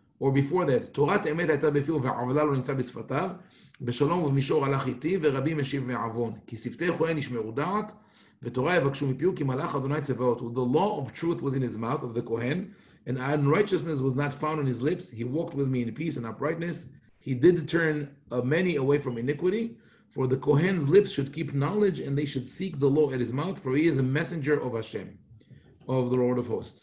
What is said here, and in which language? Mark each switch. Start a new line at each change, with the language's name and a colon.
Hebrew: Or before that, "Torat emet hayta befiu ve'avla lo nimtza b'sfatav, בשלום ובמישור הלך איתי, ורבי משיב מעוון. כי שפתי כהן ישמרו דעת, ותורה יבקשו מפיהו, כי מלאך אדוני צבאות.
English: The law of truth was in his mouth, of the Kohen, and unrighteousness was not found on his lips. He walked with me in peace and uprightness. He did turn many away from iniquity. For the Kohen's lips should keep knowledge, and they should seek the law at his mouth, for he is a messenger of Hashem, of the Lord of hosts.